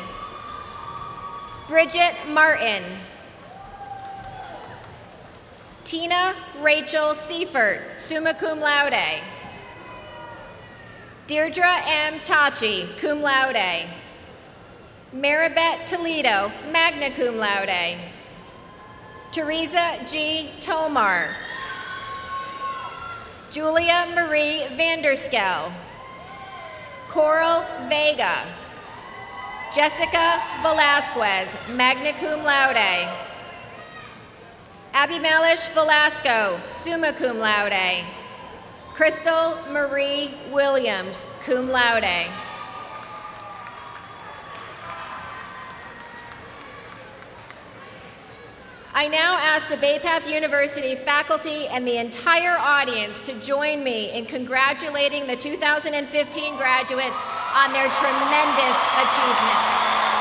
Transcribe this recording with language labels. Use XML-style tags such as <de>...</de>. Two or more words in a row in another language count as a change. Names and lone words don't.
<en>Bridget Martin. Tina Rachel Seifert,</en> <la>summa cum laude.</la> <en>Deirdre M. Tachi,</en> <la>cum laude.</la> <en>Maribeth Toledo,</en> <la>magna cum laude.</la> <en>Teresa G. Tomar. Julia Marie Vanderskel. Coral Vega. Jessica Velasquez,</en> <la>magna cum laude.</la> <en>Abimelish Velasco,</en> <la>summa cum laude.</la> <en>Crystal Marie Williams,</en> <la>cum laude.</la> <en>I now ask the Bay Path University faculty and the entire audience to join me in congratulating the 2015 graduates on their tremendous achievements.</en>